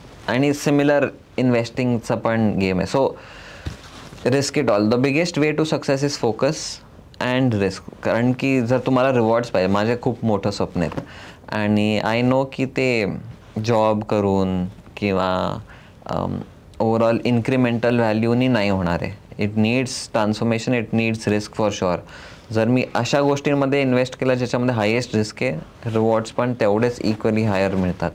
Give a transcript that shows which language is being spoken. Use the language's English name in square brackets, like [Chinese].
[Marathi] आणि सिमिलर इन्व्हेस्टिंगचा पण गेम आहे. [English] So risk it all. The biggest way to success is focus and risk. [Marathi] कारण की जर तुम्हाला रिवॉर्ड्स पाहिजे, माझे खूप मोठं स्वप्न आहेत आणि [English] I know [Marathi] की ते जॉब करून किंवा ओव्हरऑल इन्क्रिमेंटल व्हॅल्यूनी नाही होणार आहे. [English] It needs transformation, it needs risk for sure. [Marathi] जर मी अशा गोष्टींमध्ये इन्व्हेस्ट केलं ज्याच्यामध्ये हायेस्ट रिस्क आहे, रिवॉर्ड्स पण तेवढेच इक्वली हायर मिळतात.